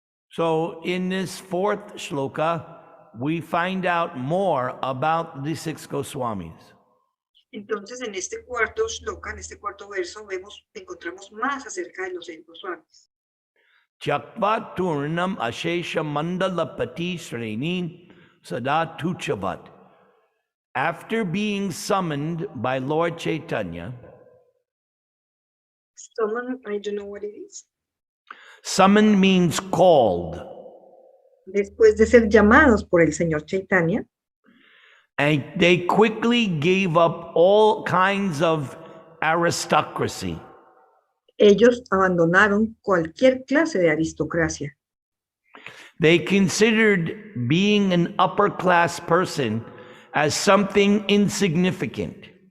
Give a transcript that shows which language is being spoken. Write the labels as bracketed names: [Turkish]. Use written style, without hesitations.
[English] So in this 4th shloka, we find out more about the 6 Goswamis. [Spanish] Entonces en este 4º shloka, en este 4º verso, encontramos más acerca de los 6 Goswamis. [Sanskrit] Chakva Turnam Ashesha Mandalapati Sreni Sada Tuchavat. [English] After being summoned by Lord Chaitanya, Summon, I don't know what it is. Summoned means called. [Spanish] Después de ser llamados por el señor Chaitanya, [English] And they quickly gave up all kinds of aristocracy. [Spanish] ellos abandonaron cualquier clase de aristocracia. [English] They considered being an upper class person as something insignificant.